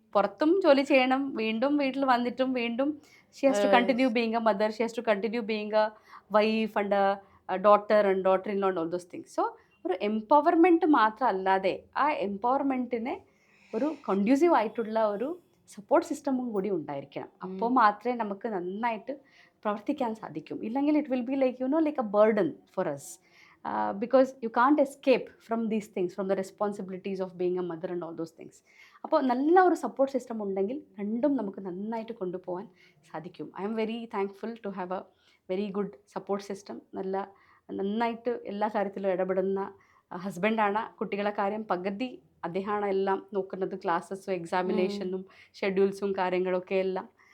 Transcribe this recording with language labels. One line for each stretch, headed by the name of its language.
Malayalam: പുറത്തും ജോലി ചെയ്യണം, വീണ്ടും വീട്ടിൽ വന്നിട്ടും വീണ്ടും
English: She has to continue being a mother, she has to continue being a wife and daughter and daughter in law and all those things.
Malayalam: So ഒരു empowerment മാത്രമല്ലാതെ ആ എംപവർമെൻറ്റിനെ ഒരു കൺഡ്യൂസീവ് ആയിട്ടുള്ള ഒരു സപ്പോർട്ട് സിസ്റ്റമും കൂടി ഉണ്ടായിരിക്കണം. അപ്പോൾ മാത്രമേ നമുക്ക് നന്നായിട്ട് പ്രവർത്തിക്കാൻ സാധിക്കും.
English: ഇല്ലെങ്കിൽ it will be like like a burden for us. because you can't escape from these things, from the responsibilities of being a mother and all those things.
Malayalam: അപ്പോൾ നല്ല ഒരു സപ്പോർട്ട് സിസ്റ്റം ഉണ്ടെങ്കിൽ രണ്ടും നമുക്ക് നന്നായിട്ട് കൊണ്ടുപോകാൻ സാധിക്കും.
English: I'm very thankful to have a very good support system.
Malayalam: നന്നായിട്ട് എല്ലാ കാര്യത്തിലും ഇടപെടുന്ന ഹസ്ബൻഡാണ്. കുട്ടികളെ കാര്യം പകുതി അദ്ദേഹമാണ് എല്ലാം നോക്കുന്നത്, ക്ലാസ്സസും എക്സാമിനേഷനും ഷെഡ്യൂൾസും കാര്യങ്ങളൊക്കെ എല്ലാം.